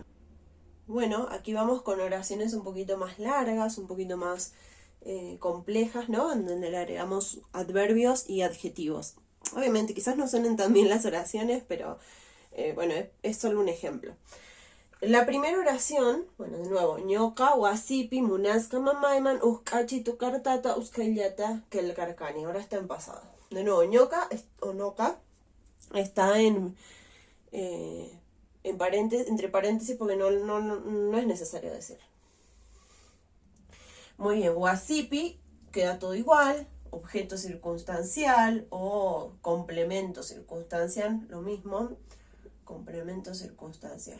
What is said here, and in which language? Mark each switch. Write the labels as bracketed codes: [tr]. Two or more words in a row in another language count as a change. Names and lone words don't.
[es] Bueno, aquí vamos con oraciones un poquito más largas, un poquito más complejas, ¿no? En donde le agregamos adverbios y adjetivos. Obviamente quizás no suenen tan bien las oraciones, pero bueno, es solo un ejemplo. La primera oración, bueno, de nuevo, [qu] ñoka, wasipi, munaska, mamaiman, uskachi, tukartata, uskayata, kelkarkani. [es] Ahora está en pasado. De nuevo, ñoka o noka está entre paréntesis porque no es necesario decir. Muy bien, wasipi queda todo igual, objeto circunstancial o complemento circunstancial, lo mismo, complemento circunstancial.